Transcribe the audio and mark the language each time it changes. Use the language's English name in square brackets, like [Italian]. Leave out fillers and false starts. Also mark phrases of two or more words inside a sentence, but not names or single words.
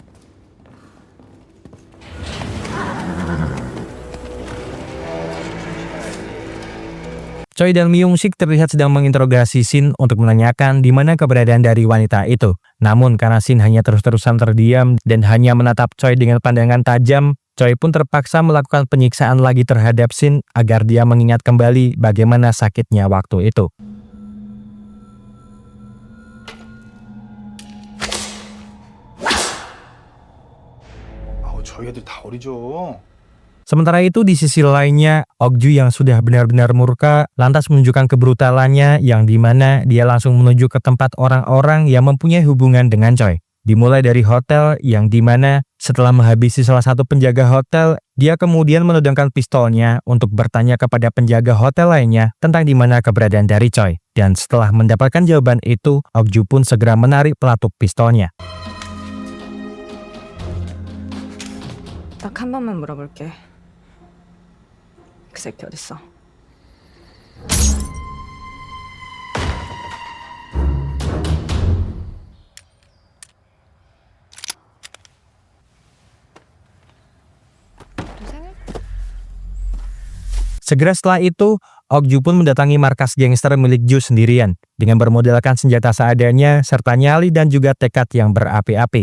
[Indonesian] Choi dan Myung-sik terlihat sedang menginterogasi Shin untuk menanyakan di mana keberadaan dari wanita itu. Namun karena Shin hanya terus-terusan terdiam dan hanya menatap Choi dengan pandangan tajam, Choi pun terpaksa melakukan penyiksaan lagi terhadap Shin agar dia mengingat kembali bagaimana sakitnya waktu itu. [Korean] 저희 애들 다 어리죠. [Indonesian] Sementara itu di sisi lainnya, Okju yang sudah benar-benar murka lantas menunjukkan kebrutalannya yang dimana dia langsung menuju ke tempat orang-orang yang mempunyai hubungan dengan Choi. Dimulai dari hotel yang dimana setelah menghabisi salah satu penjaga hotel, dia kemudian menodongkan pistolnya untuk bertanya kepada penjaga hotel lainnya tentang di mana keberadaan dari Choi. Dan setelah mendapatkan jawaban itu, Okju pun segera menarik pelatuk pistolnya. [Korean] 딱 한 번만 물어볼게. 그 새끼 어딨어? [Indonesian] Segera setelah itu, Okju pun mendatangi markas gangster milik Jo sendirian dengan bermodalkan senjata seadanya serta nyali dan juga tekad yang berapi-api.